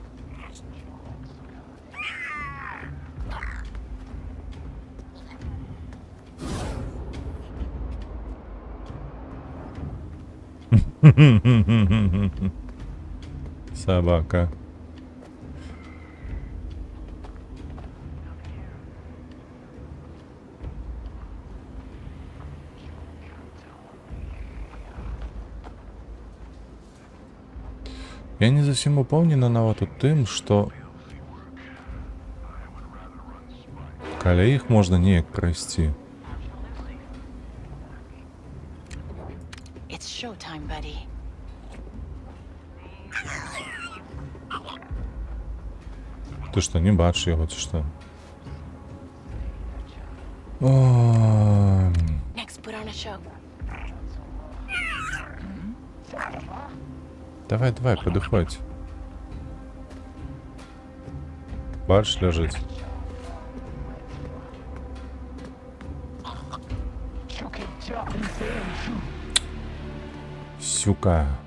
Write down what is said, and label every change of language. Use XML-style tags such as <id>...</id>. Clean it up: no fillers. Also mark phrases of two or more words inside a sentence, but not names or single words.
<be>Собака. Я не зусім упэўнена нават у тым, што каля іх можна неяк прайсці.</be> <en>It's showtime, buddy.</en> <be>Ты што, не бачиш яго, ці што? Ой.</be> <en>Next, put on a show.</en> <be>Давай, давай, падыходь. Бачиш, ляжыць. Сюка.</be>